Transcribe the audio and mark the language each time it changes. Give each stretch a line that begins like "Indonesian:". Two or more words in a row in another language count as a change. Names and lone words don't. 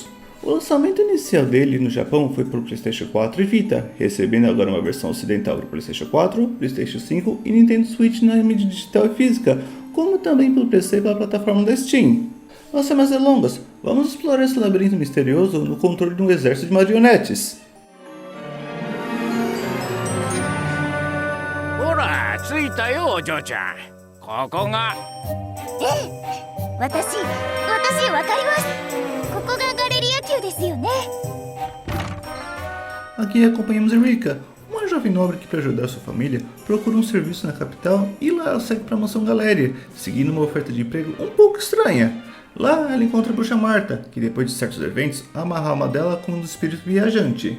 Portuguese: O lançamento inicial dele no Japão foi para o PlayStation 4 e Vita, recebendo agora uma versão ocidental para o PlayStation 4, PlayStation 5 e Nintendo Switch na mídia digital e física, como também pelo PC e pela plataforma da Steam. Não sem mais delongas, vamos explorar esse labirinto misterioso no controle de um exército de marionetes.
Japanese: ほら、着いたよ、お嬢ちゃん。ここが。私わかります。ここがガレリア宮ですよね。
Portuguese: Aqui acompanhamos Erika, uma jovem nobre que, para ajudar sua família, procura um serviço na capital e lá ela segue para a mansão Galeria, seguindo uma oferta de emprego um pouco estranha. Lá ela encontra a bruxa Marta, que depois de certos eventos amarra a alma dela com um espírito viajante.